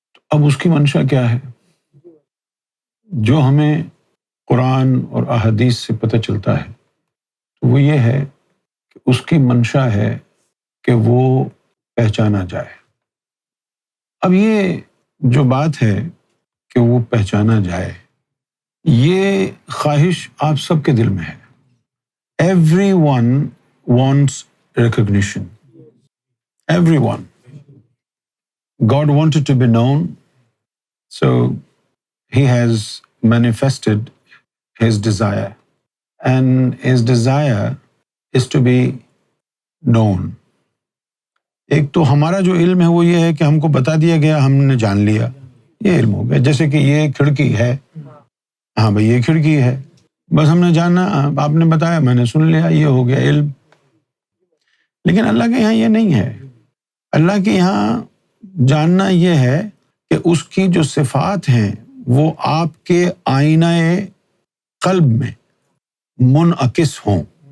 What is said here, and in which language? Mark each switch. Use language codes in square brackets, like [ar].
[ur] اب اس کی منشا کیا ہے؟ جو ہمیں قرآن اور احادیث سے پتہ چلتا ہے تو وہ یہ ہے کہ اس کی منشا ہے کہ وہ پہچانا جائے. اب یہ جو بات ہے کہ وہ پہچانا جائے، یہ خواہش آپ سب کے دل میں ہے. [en] Everyone wants recognition. Everyone. God wanted to be known, so He has manifested His desire. And His desire is to be known. [ur] ایک تو ہمارا جو علم ہے وہ یہ ہے کہ ہم کو بتا دیا گیا، ہم نے جان لیا، یہ علم ہو گیا. جیسے کہ یہ کھڑکی ہے، ہاں بھئی یہ کھڑکی ہے، بس ہم نے جانا، آپ نے بتایا، میں نے سن لیا، یہ ہو گیا علم. لیکن اللہ کے یہاں یہ نہیں ہے. اللہ کے یہاں جاننا یہ ہے کہ اس کی جو صفات ہیں وہ آپ کے آئینہ قلب میں منعکس ہوں.